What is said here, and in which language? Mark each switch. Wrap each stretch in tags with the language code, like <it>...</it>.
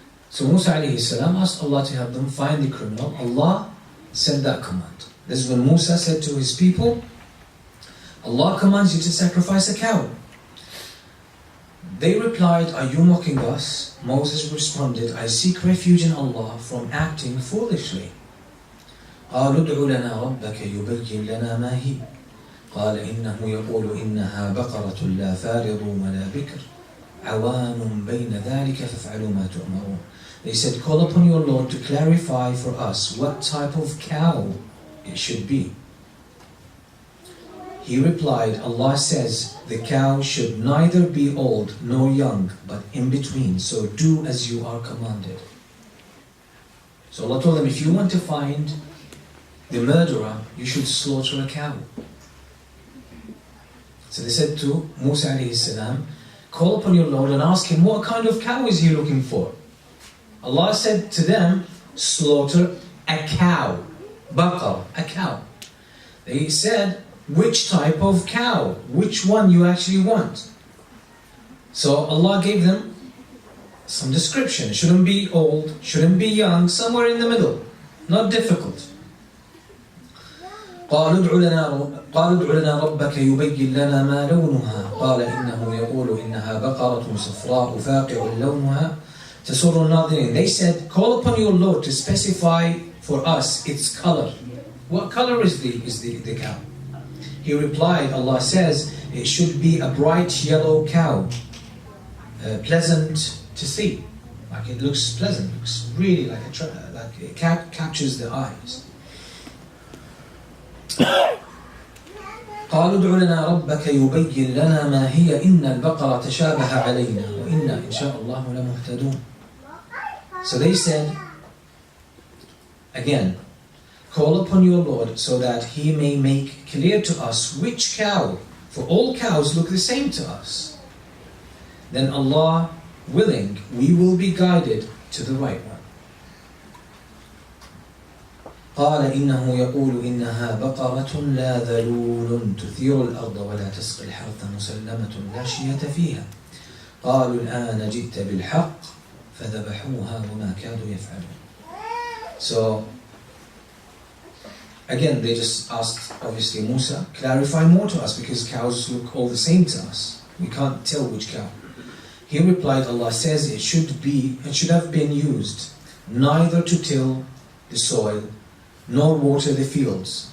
<en>So Musa alayhi salam asked Allah to help them find the criminal. Allah sent that command. This is when Musa said to his people, Allah commands you to sacrifice a cow. They replied, are you mocking us? Moses responded, I seek refuge in Allah from acting foolishly.</en> <ar>قالوا ادع لنا ربك يبين لنا ما هي قال إنه يقول إنها بقرة لا فارض ولا بكر عوان بين ذلك فافعلوا ما تؤمرون.</ar> <en>They said, call upon your Lord to clarify for us what type of cow it should be. He replied, Allah says, the cow should neither be old nor young, but in between, so do as you are commanded. So Allah told them, if you want to find the murderer, you should slaughter a cow. So they said to Musa alayhi salam, call upon your Lord and ask him, what kind of cow is he looking for? Allah said to them, slaughter a cow. Baqar, a cow. They said, which type of cow? Which one you actually want? So Allah gave them some description. It shouldn't be old, shouldn't be young, somewhere in the middle. Not difficult.</en> <ar>قالوا ادع لنا ربك يبين لنا ما لونها قال إنه يقول إنها بقرة صفراء فاقع لونها تسر الناظرين.</ar> <en>They said, call upon your Lord to specify for us its color. What color is the cow? He replied, Allah says, it should be a bright yellow cow, pleasant to see. Like it looks pleasant, looks really like it captures the eyes.</en> <ar>قالوا ادع لنا ربك يبين لنا ما هي إن البقرة تشابه علينا وإنا إن شاء الله لمهتدون.</ar> <en>So they said, again, call upon your Lord so that He may make clear to us which cow, for all cows look the same to us. Then Allah willing, we will be guided to the right one.</en> <ar>قال إنه يقول إنها بقرة لا ذلول تثير الأرض ولا تسقي الحرث مسلمة لا شية فيها قالوا الآن جئت بالحق فذبحوها وما كادوا يفعلون.</ar> <en>So again they just asked obviously Musa, clarify more to us because cows look all the same to us. We can't tell which cow. He replied, Allah says it should have been used neither to till the soil nor water the fields.</en>